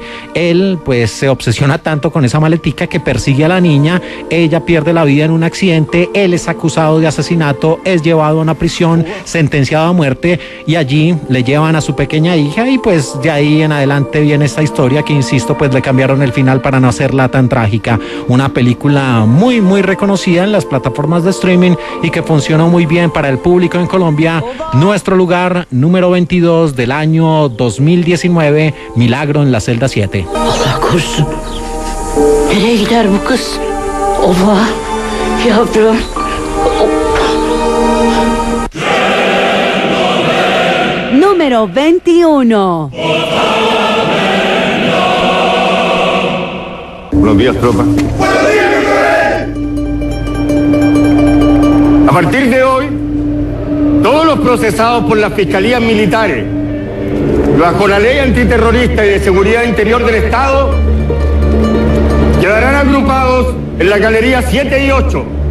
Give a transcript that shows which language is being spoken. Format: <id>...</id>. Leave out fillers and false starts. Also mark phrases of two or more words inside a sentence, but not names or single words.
<es>Él pues se obsesiona tanto con esa maletica que persigue a la niña, ella pierde la vida en un accidente, él es acusado de asesinato, es llevado a una prisión, sentenciado a muerte, y allí le llevan a su pequeña hija, y pues de ahí en adelante viene esta historia que, insisto, pues le cambiaron el final para no hacerla tan trágica. Una película muy muy reconocida en las plataformas de streaming y que funcionó muy bien para el público en Colombia. Nuestro lugar número 22 del año 2019, Milagro en la celda 7.</es> <tr>Allah korusun. Nereye gider bu kız? Ova, yavrum.</tr> <es>Número 21. Buenos días, tropa. A partir de hoy, todos los procesados por las fiscalías militares, bajo la ley antiterrorista y de seguridad interior del Estado, quedarán agrupados en la galería 7 y 8.</es>